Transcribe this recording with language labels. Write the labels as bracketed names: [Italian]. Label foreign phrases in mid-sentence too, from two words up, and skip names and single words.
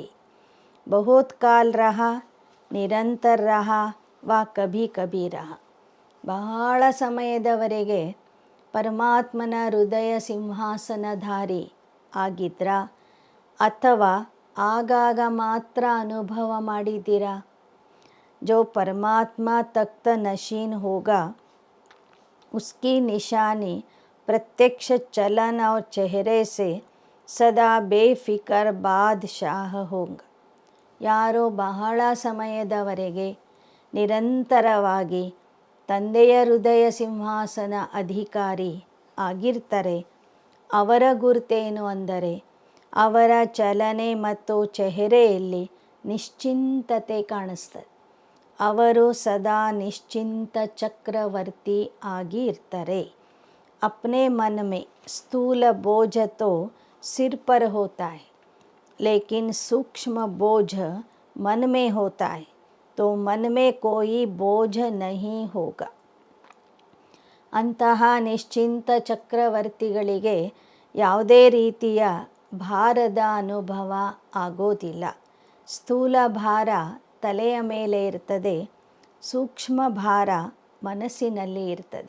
[Hindi] बहुत काल रहा, निरंतर रहा वा कभी कभी रहा. [Kannada] ಬಹಳ ಸಮಯದವರೆಗೆ ಪರಮಾತ್ಮನ ಹೃದಯ ಸಿಂಹಾಸನಧಾರಿ ಆಗಿದ್ರಾ ಅಥವಾ ಆಗಾಗ ಮಾತ್ರ ಅನುಭವ ಮಾಡಿದ್ದೀರಾ? [Hindi] जो परमात्मा तख्त नशीन होगा उसकी निशानी प्रत्यक्ष चलन और चेहरे से सदा बेफिकर बादशाह होगा. [Kannada] ಯಾರೋ ಬಹಳ ಸಮಯದವರೆಗೆ ನಿರಂತರವಾಗಿ ತಂದೆಯ ಹೃದಯ ಸಿಂಹಾಸನ ಅಧಿಕಾರಿ ಆಗಿರ್ತಾರೆ, ಅವರ ಗುರುತೇನು ಅಂದರೆ ಅವರ ಚಲನೆ ಮತ್ತು ಚೆಹರೆಯಲ್ಲಿ ನಿಶ್ಚಿಂತತೆ ಕಾಣಿಸ್ತದೆ. ಅವರು ಸದಾ ನಿಶ್ಚಿಂತ ಚಕ್ರವರ್ತಿ ಆಗಿ ಇರ್ತಾರೆ. [Hindi] अपने मन में स्थूल बोझ तो सिर पर होता है, लेकिन सूक्ष्म बोझ मन में होता है, तो मन में कोई बोझ नहीं होगा. [Kannada] ಅಂತಹ ನಿಶ್ಚಿಂತ ಚಕ್ರವರ್ತಿಗಳಿಗೆ ಯಾವುದೇ ರೀತಿಯ ಭಾರದ ಅನುಭವ ಆಗೋದಿಲ್ಲ. ಸ್ಥೂಲ ಭಾರ ತಲೆಯ ಮೇಲೆ ಇರ್ತದೆ, ಸೂಕ್ಷ್ಮ ಭಾರ ಮನಸ್ಸಿನಲ್ಲಿ ಇರ್ತದೆ.